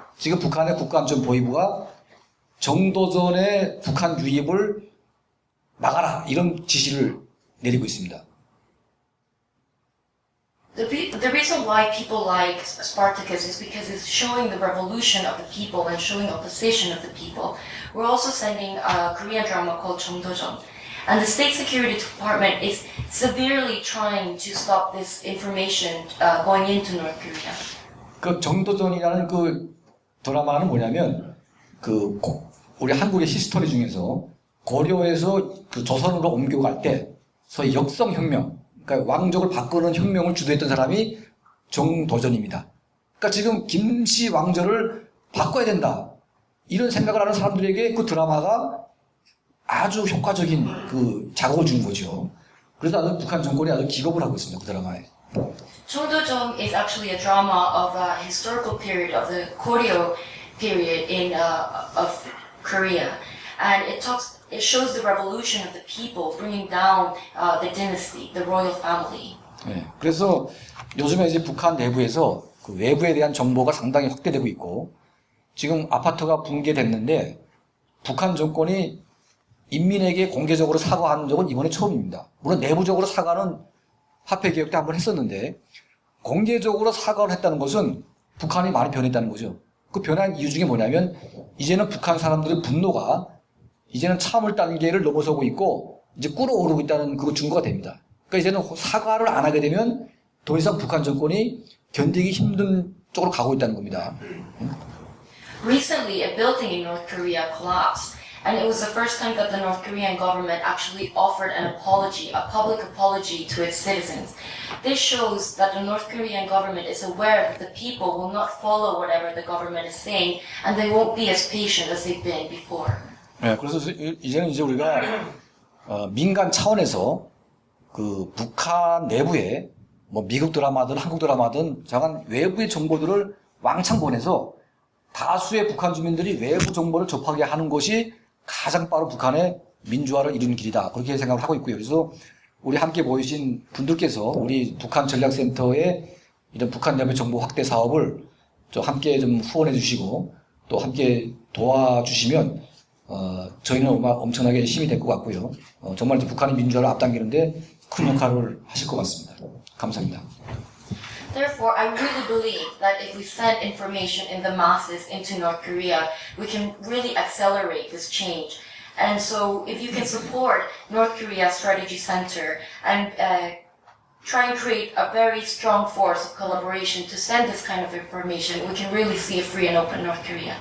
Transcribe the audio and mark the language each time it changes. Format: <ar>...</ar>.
<ko>지금 북한의 국가안전보위부가 정도전의 북한 유입을 막아라 이런 지시를 내리고 있습니다.</ko> <en>The reason why people like Spartacus is because it's showing the revolution of the people and showing opposition of the people. We're also sending a Korean drama called 정도전. And the State Security Department is severely trying to stop this information going into North Korea.</en> <ko>그 정도전이라는 그 드라마는 뭐냐면 우리 한국의 히스토리 중에서 고려에서 그 조선으로 옮겨갈 때 소위 역성혁명, 그러니까 왕족을 바꾸는 혁명을 주도했던 사람이 정도전입니다. 그러니까 지금 김씨 왕조를 바꿔야 된다 이런 생각을 하는 사람들에게 그 드라마가 아주 효과적인 그 자극을 준 거죠. 그래서 아주 북한 정권이 아주 기겁을 하고 있습니다. 그 드라마에.</ko> <en>정도전 is actually a drama of a historical period of the Goryeo period of Korea, and it shows the revolution of the people, bringing down the dynasty, the royal family.</en> <ko>네, 그래서 요즘에 이제 북한 내부에서 그 외부에 대한 정보가 상당히 확대되고 있고 지금 아파트가 붕괴됐는데 북한 정권이 인민에게 공개적으로 사과한 적은 이번에 처음입니다. 물론 내부적으로 사과는 화폐 개혁 때 한번 했었는데 공개적으로 사과를 했다는 것은 북한이 많이 변했다는 거죠. 그 변한 이유 중에 뭐냐면 이제는 북한 사람들의 분노가 이제는 참을 단계를 넘어서고 있고 이제 끓어오르고 있다는 그 증거가 됩니다. 그러니까 이제는 사과를 안 하게 되면 더 이상 북한 정권이 견디기 힘든 쪽으로 가고 있다는 겁니다.</ko> <en>Recently, a building in North Korea collapsed. And it was the first time that the North Korean government actually offered an apology, a public apology to its citizens. This shows that the North Korean government is aware that the people will not follow whatever the government is saying, and they won't be as patient as they've been before.</en> <ko>네, 그래서 이제는 이제 우리가 민간 차원에서 그 북한 내부에 뭐 미국 드라마든 한국 드라마든 저간 외부의 정보들을 왕창 보내서 다수의 북한 주민들이 외부 정보를 접하게 하는 것이 가장 빠른 북한의 민주화를 이루는 길이다. 그렇게 생각을 하고 있고요. 그래서 우리 함께 모이신 분들께서 우리 북한 전략센터의 이런 북한 내부 정보 확대 사업을 좀 함께 좀 후원해 주시고 또 함께 도와주시면 저희는 엄청나게 힘이 될 것 같고요. 정말 이제 북한의 민주화를 앞당기는데 큰 역할을 하실 것 같습니다. 감사합니다.</ko> <en>Therefore, I really believe that if we send information in the masses into North Korea, we can really accelerate this change. And so, if you can support North Korea Strategy Center and try and create a very strong force of collaboration to send this kind of information, we can really see a free and open North Korea.</en>